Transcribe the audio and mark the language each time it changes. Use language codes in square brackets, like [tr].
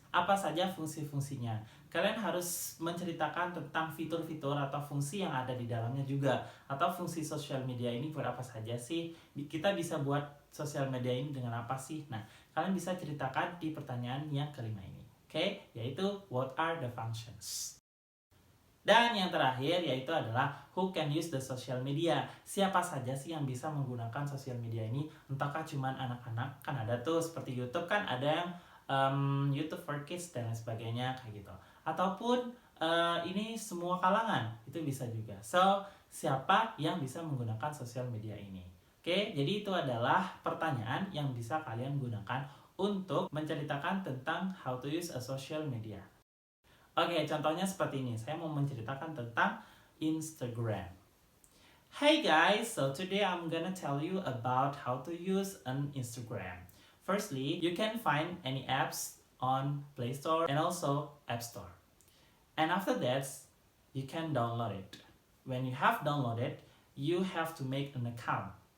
[id] Apa saja fungsi-fungsinya? Kalian harus menceritakan tentang fitur-fitur atau fungsi yang ada di dalamnya juga. Atau fungsi sosial media ini buat apa saja sih? Kita bisa buat sosial media ini dengan apa sih? Nah, kalian bisa ceritakan di pertanyaan yang kelima ini. [en] Oke, yaitu what are the functions? [id] Dan yang terakhir yaitu adalah [en] who can use the social media. [id] Siapa saja sih yang bisa menggunakan sosial media ini? Entahkah cuman anak-anak? Kan ada tuh seperti YouTube kan ada yang YouTube for Kids dan lain sebagainya kayak gitu. Ataupun ini semua kalangan itu bisa juga. So siapa yang bisa menggunakan sosial media ini? Oke, jadi itu adalah pertanyaan yang bisa kalian gunakan untuk menceritakan tentang [en] how to use a social media. [id] Oke, contohnya seperti ini. Saya mau menceritakan tentang Instagram. [en] Hey guys, so today I'm gonna tell you about how to use an Instagram. Firstly, you can find any apps on Play Store and also App Store. And after that, you can download it. When you have downloaded, you have to make an account.